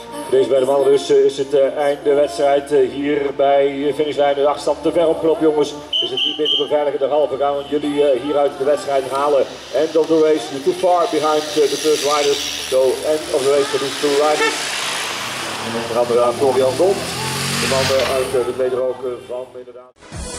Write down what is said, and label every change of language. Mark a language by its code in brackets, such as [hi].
[nl] Deze bij de mannen dus is het einde wedstrijd hier bij finishlijn. De achterstand te ver opgelopen, jongens. Is het niet meer te beveiligen derhalve gaan we jullie hieruit de wedstrijd halen. [en] End of the race, you're too far behind the first riders. So end of the race for these two riders. [nl] En dan gaan we aan Florian Dont, de man uit de tweede rook van inderdaad.